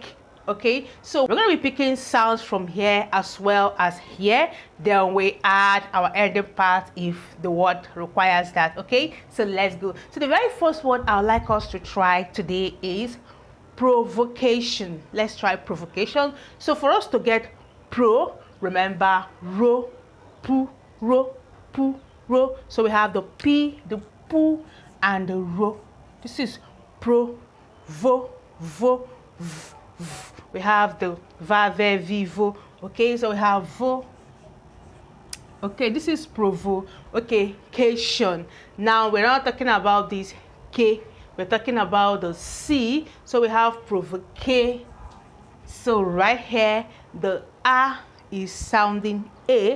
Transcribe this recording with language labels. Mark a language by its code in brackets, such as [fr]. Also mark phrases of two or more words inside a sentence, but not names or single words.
[en] Okay, so we're going to be picking sounds from here as well as here, then we add our ending part if the word requires that. Okay, so let's go. So the very first word I would like us to try today is provocation. Let's try provocation. So for us to get pro, remember ro, pu, ro, pu, ro. So we have the p, the pu, and the ro. This is pro, vo, vo, v, v. We have the va, ve, vivo. Okay, so we have vo. Okay, this is provo. Okay, cation. Now we're not talking about this k. We're talking about the C, so we have provoke. So right here, the A is sounding A.